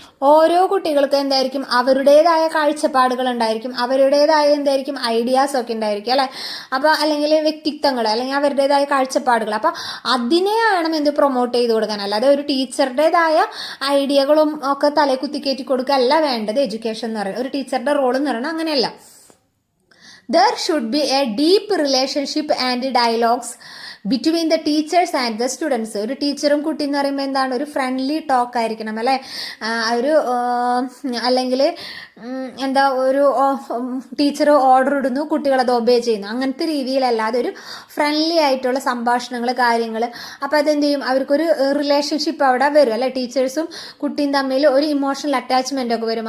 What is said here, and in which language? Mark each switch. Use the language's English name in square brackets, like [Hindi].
[Malayalam] ഓരോ കുട്ടികൾക്കും എന്തായിരിക്കും അവരുടേതായ കാഴ്ചപ്പാടുകൾ ഉണ്ടായിരിക്കും, അവരുടേതായ എന്തായിരിക്കും ഐഡിയാസ് ഒക്കെ ഉണ്ടായിരിക്കും അല്ലെ. അപ്പൊ അല്ലെങ്കിൽ വ്യക്തിത്വങ്ങൾ അല്ലെങ്കിൽ അവരുടേതായ കാഴ്ചപ്പാടുകൾ, അപ്പൊ അതിനെ വേണം എന്ത് പ്രൊമോട്ട് ചെയ്ത് കൊടുക്കാൻ. അല്ലാതെ ഒരു ടീച്ചറുടേതായ ഐഡിയകളും ഒക്കെ തലേ കുത്തിക്കയറ്റി കൊടുക്കുകയല്ല വേണ്ടത് എഡ്യൂക്കേഷൻ എന്ന് പറയുന്നത്. ഒരു ടീച്ചറുടെ റോൾ എന്ന് പറയുന്നത് അങ്ങനെയല്ല. [English] There should be a deep relationship and dialogues between the teachers and the students. [Malayalam] ഒരു ടീച്ചറും കുട്ടി എന്ന് പറയുമ്പോൾ എന്താണ്, ഒരു ഫ്രണ്ട്ലി ടോക്ക് ആയിരിക്കണം അല്ലെ. ഒരു അല്ലെങ്കിൽ എന്താ, ഒരു ടീച്ചർ ഓർഡർ ഇടുന്നു, കുട്ടികളത് ഒബേ ചെയ്യുന്നു, അങ്ങനത്തെ രീതിയിലല്ലാതെ ഒരു ഫ്രണ്ട്ലി ആയിട്ടുള്ള സംഭാഷണങ്ങൾ കാര്യങ്ങൾ. അപ്പോൾ അതെന്ത് ചെയ്യും, അവർക്കൊരു റിലേഷൻഷിപ്പ് അവിടെ വരും അല്ലെ. ടീച്ചേഴ്സും കുട്ടിയും തമ്മിൽ ഒരു ഇമോഷണൽ അറ്റാച്ച്മെന്റ് ഒക്കെ വരും.